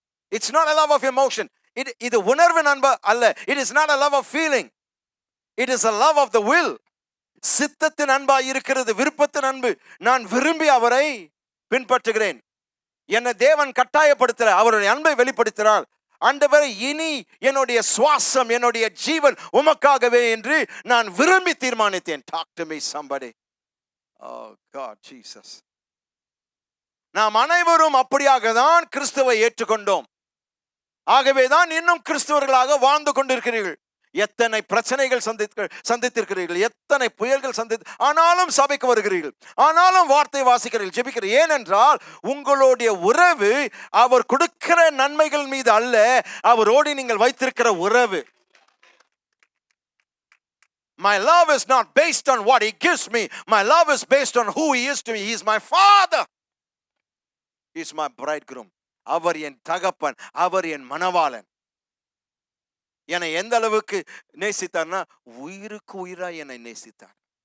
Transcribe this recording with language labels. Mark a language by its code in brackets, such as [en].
[en] It's not a love of emotion. [ta] இது உணர்வின் அன்பு அல்ல. [en] It is not a love of feeling. It is a love of the will. [ta] சித்தத்தின் அன்பா இருக்கிறது, விருப்பத்தின் அன்பு. நான் விரும்பி அவரை பின்பற்றுகிறேன். என்னை தேவன் கட்டாயப்படுத்தல, அவருடைய அன்பை வெளிப்படுத்தினார். ஆண்டவரே, இனி என்னுடைய சுவாசம், என்னுடைய ஜீவன் உமக்காகவே என்று நான் விரும்பி தீர்மானித்தேன். [en] Talk to me somebody. Oh God, Jesus. [ta] நாம் அனைவரும் அப்படியாக தான் கிறிஸ்துவை ஏற்றுக்கொண்டோம். ஆகவே தான் இன்னும் கிறிஸ்தவர்களாக வாழ்ந்து கொண்டிருக்கிறீர்கள். எத்தனை பிரச்சனைகள் சந்தித்திருக்கிறீர்கள், எத்தனை புயல்கள் ஆனாலும் சபைக்கு வருகிறீர்கள், ஆனாலும் வார்த்தை வாசிக்கிறீர்கள், ஜெபிக்கிறீர்கள். ஏனென்றால் உங்களுடைய உறவு அவர் கொடுக்கிற நன்மைகள் மீது அல்ல, அவரோடு நீங்கள் வைத்திருக்கிற உறவு. [en] My love is not based on what he gives me. My love is based on who he is to me. He is my father. He is my bridegroom. [ta] அவர் என் தகப்பன், அவர் என் மணவாளன். என்னை எந்த அளவுக்கு நேசித்தார்னா, உயிருக்கு உயிரா என்னை நேசித்தார்.